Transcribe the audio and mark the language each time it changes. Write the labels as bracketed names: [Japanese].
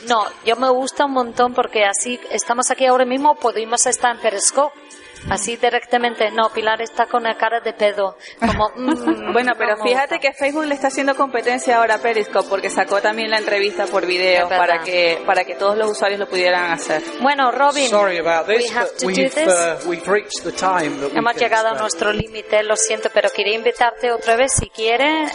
[Spanish] No, yo me gusta un montón porque así estamos aquí ahora mismo, podemos estar en Periscope. Así directamente, no, Pilar está con la cara de pedo. Como, bueno, pero fíjate que Facebook le está haciendo competencia ahora a Periscope porque sacó también la entrevista por video para que todos los usuarios lo pudieran hacer. Bueno, Robin, [English] sorry about this, we've reached the time that [Spanish] hemos llegado a nuestro límite, lo siento, pero quería invitarte otra vez si quieres.